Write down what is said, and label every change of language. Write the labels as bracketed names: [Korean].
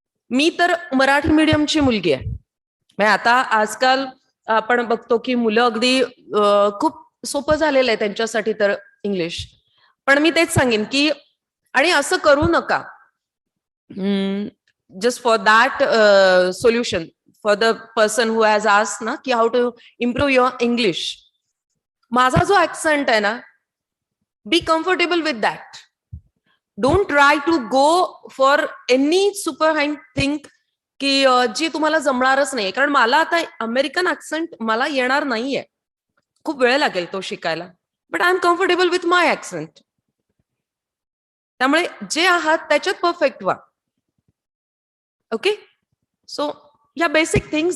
[Marathi] मी तर मराठी मीडियमची मुलगी आहे. म्हणजे आता आजकाल आपण बघतो की मुलं अगदी खूप सोपं झालेलं आहे त्यांच्यासाठी तर इंग्लिश. पण मी तेच सांगेन की आणि असं करू नका. [English] Just for that solution, for the person who has asked na ki how to improve your English, [Marathi] माझा जो accent आहे ना, [English] be comfortable with that. Don't try to go for any super high thing [Marathi] की जी तुम्हाला जमणारच नाही. कारण मला आता अमेरिकन accent मला येणार नाहीये, खूप वेळ लागेल तो शिकायला. [English] But I am comfortable with my accent. [Marathi] त्यामुळे जे आहात त्याच्यात परफेक्ट व्हा. [English] Okay, so yeah, basic things.